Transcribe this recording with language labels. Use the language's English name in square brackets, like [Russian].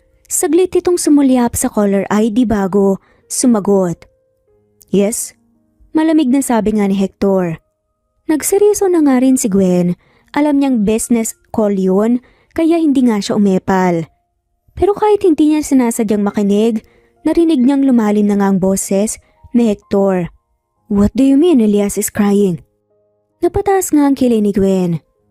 [Filipino] Saglit itong sumulyap sa caller ID bago sumagot. Yes? Malamig na sabi nga ni Hector. Nagseryoso na nga rin si Gwen. Alam niyang business call yun, kaya hindi nga siya umepal. Pero kahit hindi niya sinasadyang makinig, narinig niyang lumalim na nga ang boses ni Hector. [English] What do you mean Elias is crying? [Filipino] Napataas nga ang kilay ni Gwen.